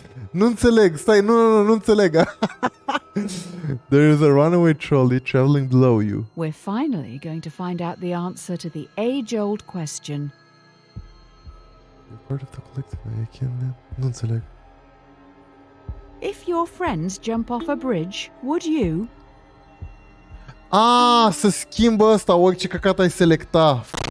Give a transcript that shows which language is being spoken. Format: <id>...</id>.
<ro>Nu înțeleg, stai, nu înțeleg.</ro> <en>There is a runaway trolley traveling below you. We're finally going to find out the answer to the age-old question. You're part of the collective.</en> <ro>Nu înțeleg.</ro> <en>If your friends jump off a bridge, would you?</en> <ro>Ah, să schimbă ăsta orice căcat ai selecta.</ro>